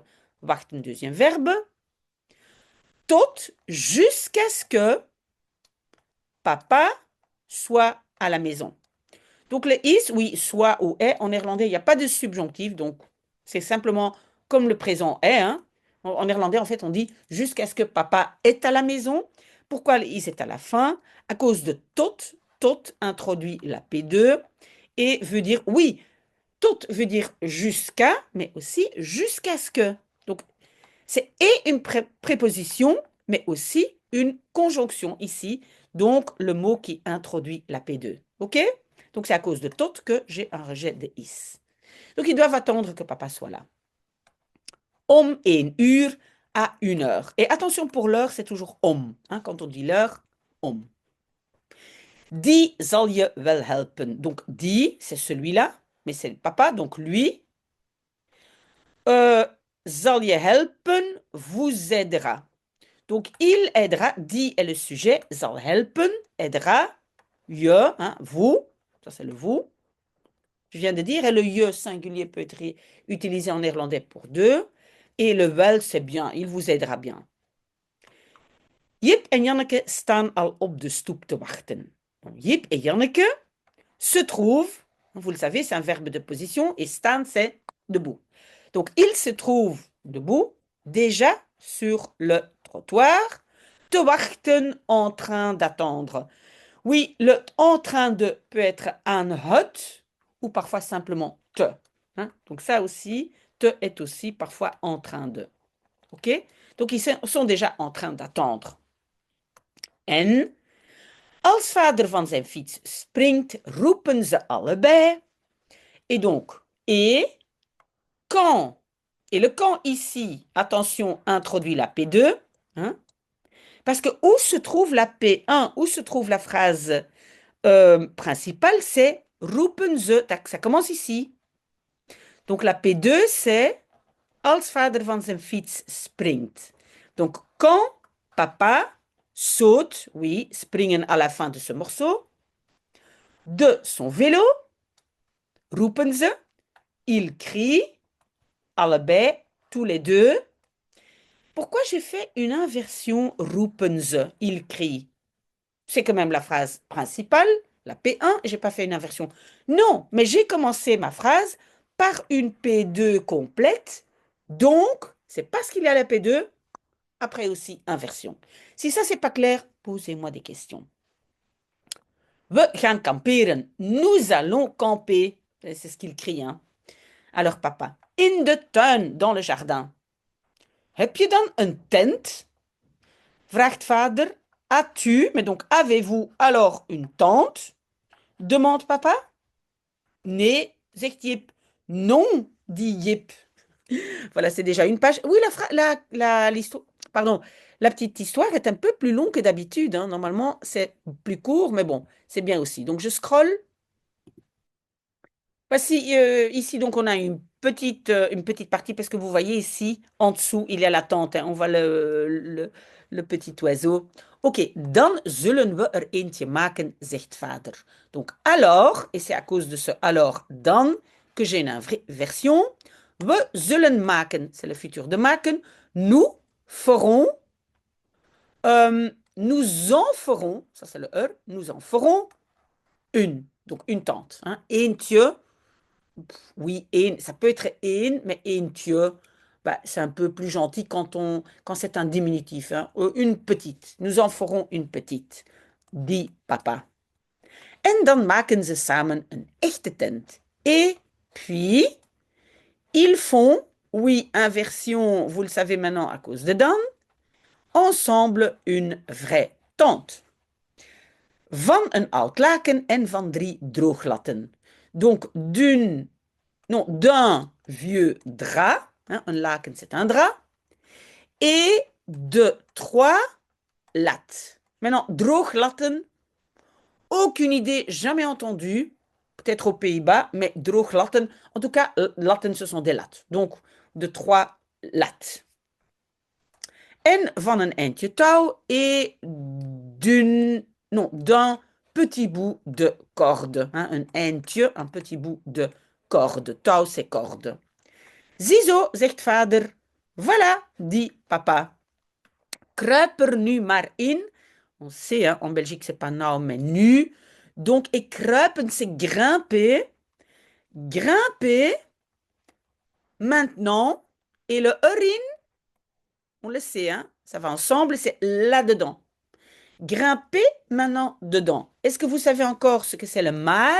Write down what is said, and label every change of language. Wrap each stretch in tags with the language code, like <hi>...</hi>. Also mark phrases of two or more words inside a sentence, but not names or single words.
<fr>Wachten, deuxième verbe. Tot, jusqu'à ce que papa soit à la maison. Donc, le is, oui, soit ou est, en néerlandais, il n'y a pas de subjonctif. Donc, c'est simplement comme le présent est. Hein. En néerlandais, en fait, on dit jusqu'à ce que papa est à la maison. Pourquoi le is est à la fin? À cause de tot. Tot introduit la P2 et veut dire oui. Tot veut dire jusqu'à, mais aussi jusqu'à ce que. Donc, c'est et une préposition, mais aussi une conjonction ici. Donc, le mot qui introduit la P2. OK? Donc, c'est à cause de tot que j'ai un rejet de is. Donc, ils doivent attendre que papa soit là.</fr> <nl>Om 1 uur</nl> <fr>à 1 heure. Et attention, pour l'heure, c'est toujours om. Hein, quand on dit l'heure, om.</fr> <nl>Die zal je wel helpen.</nl> <fr>Donc, die, c'est celui-là, mais c'est le papa, donc lui.</fr> <nl>zal je helpen,</nl> <fr>vous aidera. Donc, il aidera, die est le sujet,</fr> <nl>zal helpen,</nl> <fr>aidera, je, hein, vous, ça c'est le vous. Je viens de dire, et le je singulier peut être utilisé en néerlandais pour deux. Et le wel, c'est bien, il vous aidera bien.</fr> <nl>Jip en Janneke staan al op de stoep te wachten.</nl> <fr>Jip et Janneke se trouvent, vous le savez, c'est un verbe de position, et staan, c'est debout. Donc, ils se trouvent debout, déjà sur le trottoir,</fr> <nl>te wachten,</nl> <fr>en train d'attendre. Oui, le en train de peut être</fr> <nl>aan het</nl> <fr>ou parfois simplement te. Hein? Donc ça aussi, te est aussi parfois en train de. OK? Donc ils sont déjà en train d'attendre.</fr> <nl>En als vader van zijn fiets springt, roepen ze allebei.</nl> <fr>Et donc, et quand, et le quand ici, attention, introduit la P2, hein? Parce que où se trouve la P1, où se trouve la phrase principale, c'est</fr> <nl>roepen ze,</nl> <fr>ça commence ici. Donc la P2, c'est</fr> <nl>als vader van zijn fiets springt.</nl> <fr>Donc quand papa saute, oui, springen à la fin de ce morceau, de son vélo,</fr> <nl>roepen ze,</nl> <fr>il crie, allebei, tous les deux. Pourquoi j'ai fait une inversion</fr> <nl>roepen ze,</nl> <fr>il crie? C'est quand même la phrase principale, la P1, et j'ai pas fait une inversion. Non, mais j'ai commencé ma phrase par une P2 complète, donc c'est parce qu'il y a la P2, après aussi inversion. Si ça c'est pas clair, posez-moi des questions.</fr> <nl>We gaan kamperen.</nl> <fr>Nous allons camper. C'est ce qu'il crie, hein. Alors papa,</fr> <nl>in de tuin,</nl> <fr>dans le jardin.</fr> <nl>Heb je dan een tent? Vraagt vader.</nl> <fr>As-tu, mais donc avez-vous alors une tente? Demande papa.</fr> <nl>Nee, zegt Jip.</nl> <fr>Non, dit Jip. Voilà, c'est déjà une page. Oui, l'histoire, pardon, la petite histoire est un peu plus longue que d'habitude, hein. Normalement, c'est plus court, mais bon, c'est bien aussi. Donc, je scrolle. Voici, ici, donc, on a une petite partie, parce que vous voyez ici, en dessous, il y a la tente, hein. On voit le petit oiseau.</fr> <nl>Ok, dan zullen we er eentje maken, zegt vader.</nl> <fr>Donc, alors, et c'est à cause de ce alors, dan, que j'ai une version.</fr> <nl>We zullen maken,</nl> <fr>c'est le futur de maken. Nous ferons, nous en ferons, ça c'est le er, nous en ferons une. Donc, une tente. Hein. Eentje. Oui, ça peut être een, mais eentje, bah, c'est un peu plus gentil quand c'est un diminutif. Hein. Une petite. Nous en ferons une petite, dit papa.</fr> <nl>En dan maken ze samen een echte tent.</nl> <fr>Et puis, ils font, oui, inversion, vous le savez maintenant à cause de dan, ensemble une vraie tente.</fr> <nl>Van een oud laken en van 3 drooglatten.</nl> <fr>Donc, d'un vieux drap, hein, un laken c'est un drap, et de 3 lattes. Maintenant, drooglatten, aucune idée, jamais entendu, peut-être aux Pays-Bas, mais drooglatten, en tout cas, latten ce sont des lattes. Donc, de 3 lattes.</fr> <nl>En van een eindje touw</nl> <fr>et d'un petit bout de corde. Hein, un eindje, un petit bout de corde. Touw, c'est corde.</fr> <nl>Ziezo, zegt vader.</nl> <fr>Voilà, dit papa.</fr> <nl>Kruip er nu maar in.</nl> <fr>On sait, hein, en Belgique, c'est pas nou, mais nu. Donc, et kruipen, c'est grimper. Grimper. Maintenant. Et le erin, on le sait, hein, ça va ensemble, c'est là-dedans. Grimper maintenant dedans. Est-ce que vous savez encore ce que c'est le maar?</fr>